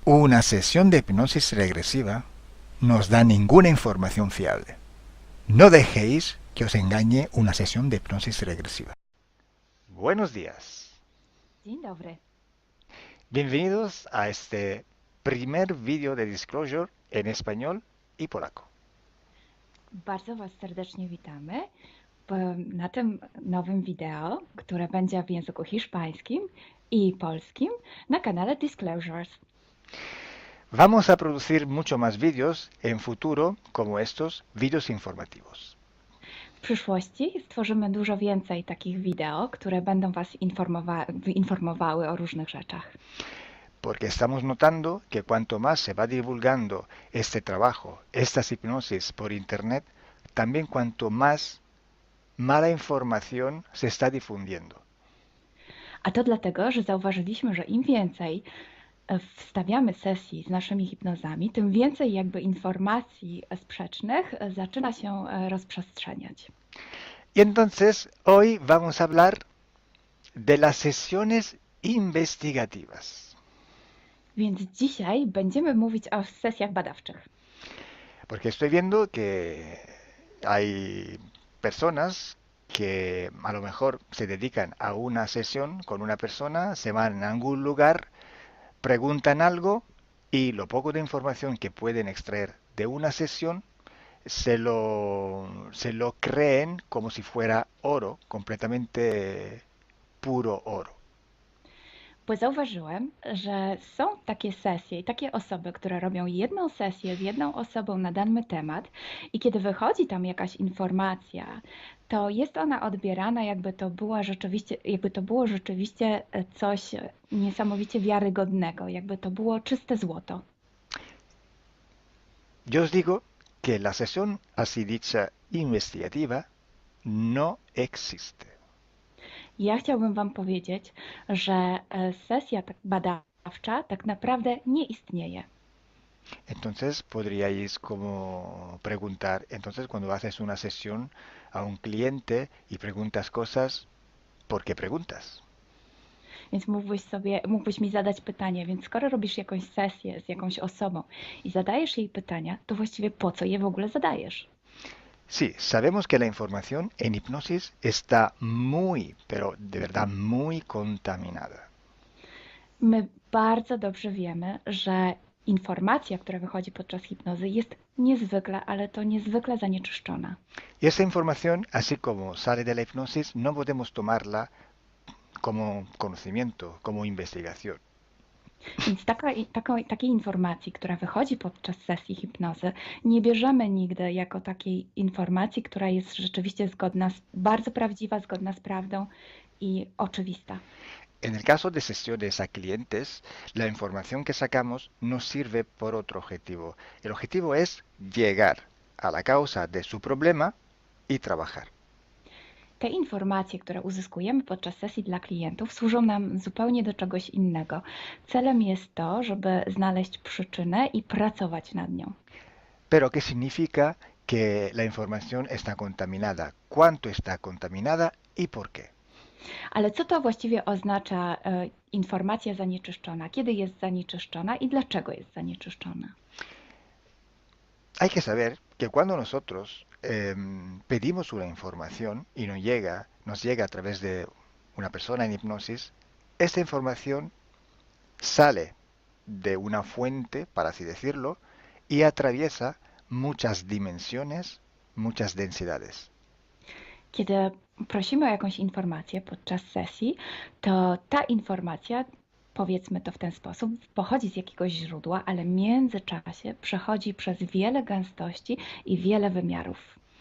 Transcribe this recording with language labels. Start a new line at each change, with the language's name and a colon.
Spanish: Una sesión de hipnosis regresiva no os da ninguna información fiable. No dejéis que os engañe una sesión de hipnosis regresiva. Buenos días.
Polish: Dzień dobry.
Spanish: Bienvenidos a este primer vídeo de Disclosure en español y polaco.
Polish: Bardzo Was serdecznie witamy na tym nowym wideo, które będzie w języku hiszpańskim i polskim na kanale Disclosures.
Spanish: Vamos a producir mucho más vídeos en futuro como estos vídeos informativos.
Polish: W przyszłości stworzymy dużo więcej takich wideo, które będą Was informowały o różnych rzeczach.
Spanish: Porque estamos notando que cuanto más se va divulgando este trabajo, estas hipnosis por internet, también cuanto más mala información se está difundiendo.
Polish: A to dlatego, że zauważyliśmy, że im więcej wstawiamy sesji z naszymi hipnozami, tym więcej jakby informacji sprzecznych zaczyna się rozprzestrzeniać.
Spanish: Y entonces hoy vamos a hablar de las sesiones investigativas.
Polish: Więc dzisiaj będziemy mówić o sesjach badawczych.
Spanish: Porque estoy viendo que hay personas que a lo mejor se dedican a una sesión con una persona, se van a algún lugar, preguntan algo y lo poco de información que pueden extraer de una sesión se lo creen como si fuera oro, completamente puro oro.
Polish: Bo zauważyłem, że są takie sesje i takie osoby, które robią jedną sesję z jedną osobą na dany temat i kiedy wychodzi tam jakaś informacja, to jest ona odbierana jakby to było rzeczywiście coś niesamowicie wiarygodnego, jakby to było czyste złoto.
Spanish: Yo os digo que la sesión así dicha investigativa no existe.
Polish: Ja chciałbym Wam powiedzieć, że sesja badawcza tak naprawdę nie istnieje.
Spanish: Entonces podríais como preguntar, entonces cuando haces una sesión a un cliente y preguntas cosas, ¿por qué preguntas?
Polish: Więc mógłbyś mi zadać pytanie, więc skoro robisz jakąś sesję z jakąś osobą i zadajesz jej pytania, to właściwie po co je w ogóle zadajesz?
Spanish: Sí, sabemos que la información en hipnosis está muy, pero de verdad muy contaminada.
Polish: My bardzo dobrze wiemy, że informacja, która wychodzi podczas hipnozy, jest niezwykle, ale to niezwykle zanieczyszczona.
Spanish: Y esa información, así como sale de la hipnosis, no podemos tomarla como conocimiento, como investigación.
Polish: Więc takiej informacji, która wychodzi podczas sesji hipnozy, nie bierzemy nigdy jako takiej informacji, która jest rzeczywiście zgodna, bardzo prawdziwa, zgodna z prawdą i oczywista.
Spanish: En el caso de sesiones a clientes, la información que sacamos nos sirve por otro objetivo. El objetivo es llegar a la causa de su problema y trabajar.
Polish: Te informacje, które uzyskujemy podczas sesji dla klientów, służą nam zupełnie do czegoś innego. Celem jest to, żeby znaleźć przyczynę i pracować nad nią.
Spanish: Pero ¿qué significa que la información está contaminada? ¿Cuánto está contaminada y por qué?
Polish: Ale co to właściwie oznacza informacja zanieczyszczona? Kiedy jest zanieczyszczona i dlaczego jest zanieczyszczona?
Spanish: Hay que saber que cuando nosotros pedimos una información y nos llega a través de una persona en hipnosis, esta información sale de una fuente, para así decirlo, y atraviesa muchas dimensiones, muchas densidades.
Polish: Kiedy prosimy o jakąś informację podczas sesji, to ta informacja, powiedzmy to w ten sposób, pochodzi z jakiegoś źródła, ale w międzyczasie przechodzi przez wiele gęstości i wiele wymiarów.